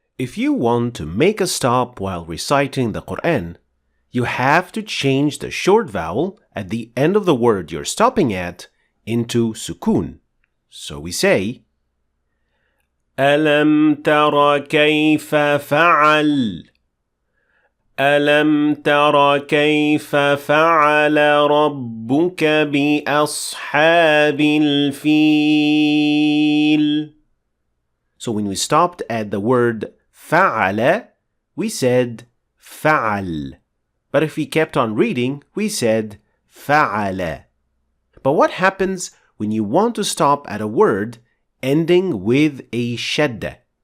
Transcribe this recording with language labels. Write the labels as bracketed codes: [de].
[en] If you want to make a stop while reciting the Quran, you have to change the short vowel at the end of the word you're stopping at into sukoon. So we say, [ar] أَلَمْ تَرَ كَيْفَ فَعَلَ أَلَمْ تَرَ كَيْفَ فَعَلَ رَبُّكَ بِأَصْحَابِ الْفِيلِ. [en] So when we stopped at the word فَعَلَ, we said فَعَل. But if we kept on reading, we said فَعَلَ. But what happens when you want to stop at a word ending with a shaddah?